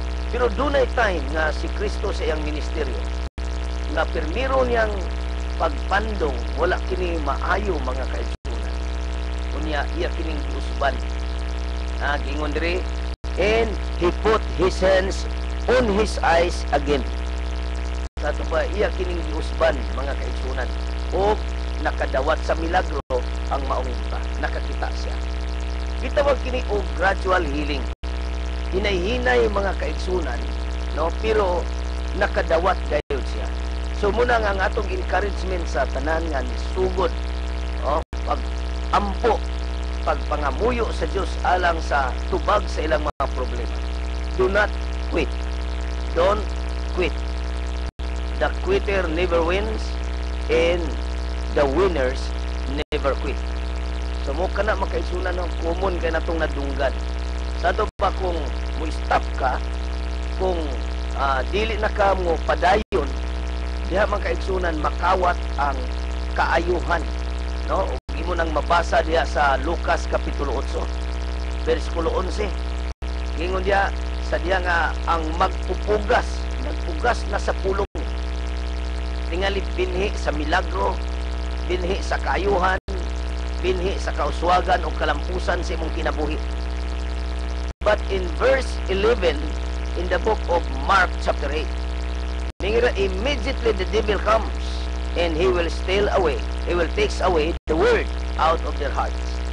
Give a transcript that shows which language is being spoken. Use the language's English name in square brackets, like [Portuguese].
[Cebuano] Pero dunay time nga si Kristo sa iyang ministeryo nga pirmiro niyang pagpandong wala kini maayo mga kaigsunan. Unya iya kining giusban. Gingon diri, [English] and he put his hands on his eyes again. [Cebuano] Sa ito pa, iya kining giusban, mga kaigsunan. O nakadawat sa milagro ang maong buta. Nakakita siya. Gitawag kini og gradual healing. Hinay-hinay mga kaigsunan, no? Pero nakadawat gayud siya. So muna nga ang atong encouragement sa tanan nga nisugod, pag-ampo, pagpangamuyo sa Dios alang sa tubag sa ilang mga problema. [English] Do not quit. Don't quit. The quitter never wins and the winners never quit. [Cebuano] So mo kana makaisunan no, common kay natong nadunggan. Sa ato pa kung mo stop ka, kung dili na ka mo padayon, diha man kaigsunan makawat ang kaayuhan, no? Ug imo nang mabasa diha sa Lucas kapitulo 8 bersikulo 11. Gingon diha sa diha nga ang nagpugas na sa pulong, tingali binhi sa milagro, binhi sa kaayuhan, binhi sa kauswagan o kalampusan sa imong kinabuhi. [English] But in verse 11 in the book of Mark chapter 8, immediately the devil comes and he will steal away, he will take away the word out of their hearts.